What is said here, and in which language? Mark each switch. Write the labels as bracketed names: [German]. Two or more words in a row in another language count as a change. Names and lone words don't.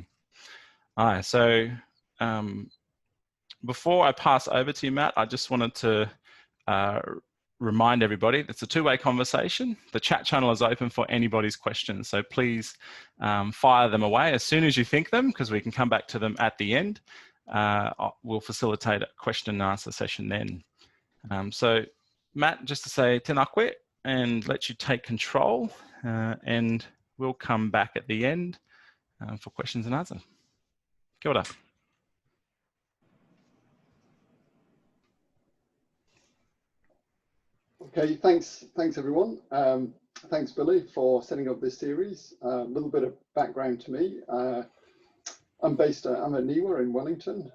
[English] So before I pass over to you, Matt, I just wanted to remind everybody it's a two-way conversation. The chat channel is open for anybody's questions, so please fire them away as soon as you think them, because we can come back to them at the end. We'll facilitate a question and answer session then. So Matt, just to say [Māori] tēnā koe [English] and let you take control, and we'll come back at the end for questions and answers. [Māori] Kia ora. [English] Okay, thanks everyone. Thanks Billy for setting up this series. A little bit of background to me. I'm at NIWA in Wellington.